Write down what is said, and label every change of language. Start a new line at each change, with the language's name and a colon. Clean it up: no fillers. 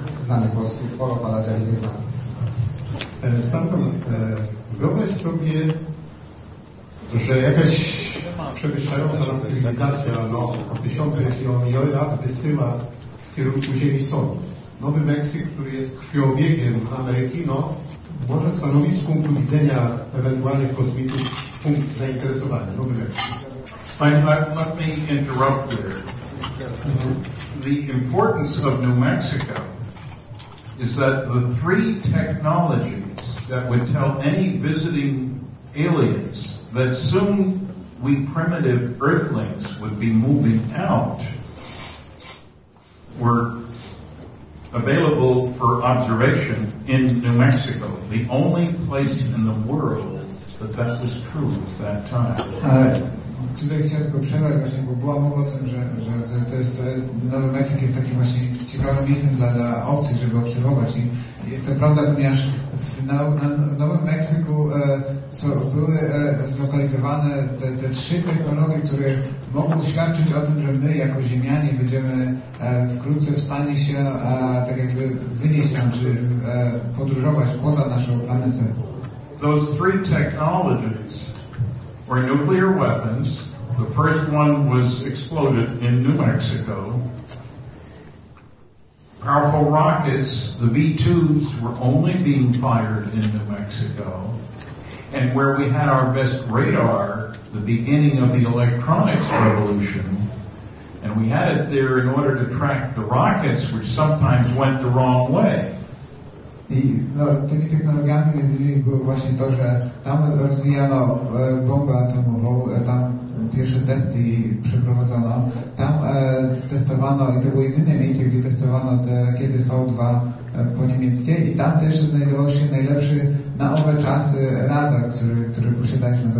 Polish: pana głosu, koło pana Jarzyna. Stamtąd, wyobraź sobie, że jakaś przewyższająca cywilizacja, no, o tysiące, jeśli o miliony lat wysyła w kierunku Ziemi Sony. Nowy Meksyk, który jest krwiobiegiem Ameryki, no, może stanowić z punktu widzenia ewentualnych kosmitów punkt zainteresowania. Nowy Meksyk.
English: Let me interrupt there. The importance of New Mexico is that the three technologies that would tell any visiting aliens that soon we primitive earthlings would be moving out were available for observation in New Mexico, the only place in the world that that was true at that time.
Polish: Tutaj chciałem tylko przerwać właśnie, bo była mowa o tym, że to jest, Nowy Meksyk jest takim właśnie ciekawym miejscem dla obcych, żeby obserwować. I jest to prawda, ponieważ w Nowym Meksyku były zlokalizowane te trzy technologie, które mogą świadczyć o tym, że my jako Ziemianie będziemy wkrótce w stanie się tak jakby wynieść tam, czy podróżować poza naszą planetę.
English: Those three technologies were nuclear weapons. The first one was exploded in New Mexico. Powerful rockets, the V-2s, were only being fired in New Mexico. And where we had our best radar, the beginning of the electronics revolution, and we had it there in order to track the rockets, which sometimes went the wrong way.
Polish: I no, tymi technologiami między innymi było właśnie to, że tam rozwijano bombę atomową, tam pierwsze testy przeprowadzono, tam testowano, i to było jedyne miejsce, gdzie testowano te rakiety V2 poniemieckie, i tam też znajdował się najlepszy na owe czasy radar, który posiadaliśmy.